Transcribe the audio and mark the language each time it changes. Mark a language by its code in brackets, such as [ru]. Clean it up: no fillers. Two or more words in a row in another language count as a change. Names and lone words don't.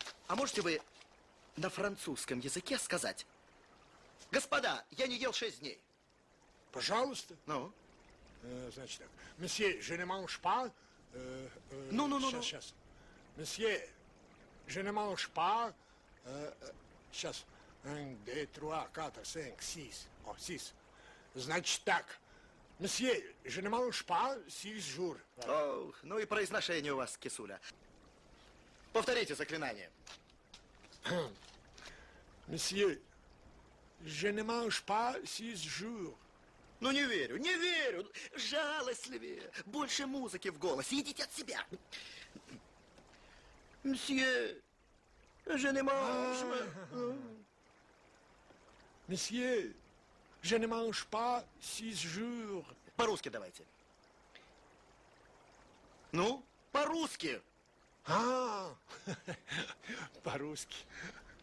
[ru] А можете вы на французском языке сказать: господа, я не ел 6 дней? Пожалуйста. Ну? Значит так. Месье, [fr] je ne mange pas. [ru] Ну. Сейчас. Месье, [fr] je ne mange pas. [ru] Сейчас. 1, 2, 3, 4, 5, 6. О, 6. Значит так. Месье, [fr] je ne mange pas 6 jours. [ru] О, ну и произношение у вас, кисуля. Повторите заклинание. Месье, [fr] je ne mange pas 6 jours. [ru] Ну, не верю, не верю. Жалостливее. Больше музыки в голосе. Идите от себя. Мсье, [fr] je ne mange. Месье, je ne mange pas 6 jours. [ru] По-русски давайте. Ну, по-русски. А, по-русски.